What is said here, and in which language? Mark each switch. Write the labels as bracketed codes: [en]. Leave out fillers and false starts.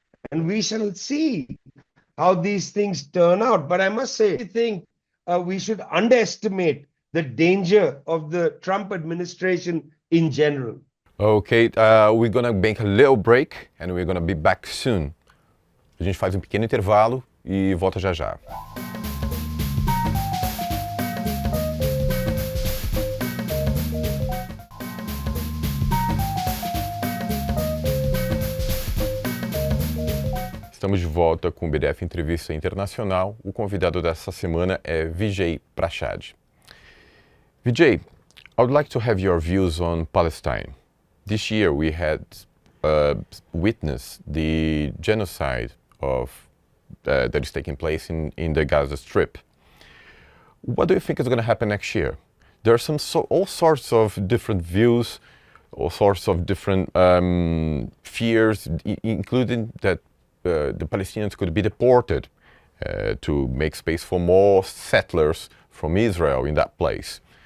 [en] And we shall see how these things turn out. But I must say, I think we should underestimate the danger of the Trump administration in general. Okay, we're gonna make a little break and we're gonna be back soon. [pt] A gente faz um pequeno intervalo e volta já já. Estamos de volta com o BdF Entrevista Internacional. O convidado dessa semana é Vijay Prashad. [en] Vijay, I would like to have your views on Palestine. This year we had witnessed the genocide that is taking place in the Gaza Strip. What do you think is going to happen next year? There are all sorts of different views, all sorts of different fears, including that the Palestinians could be deported to make space for more settlers from Israel in that place.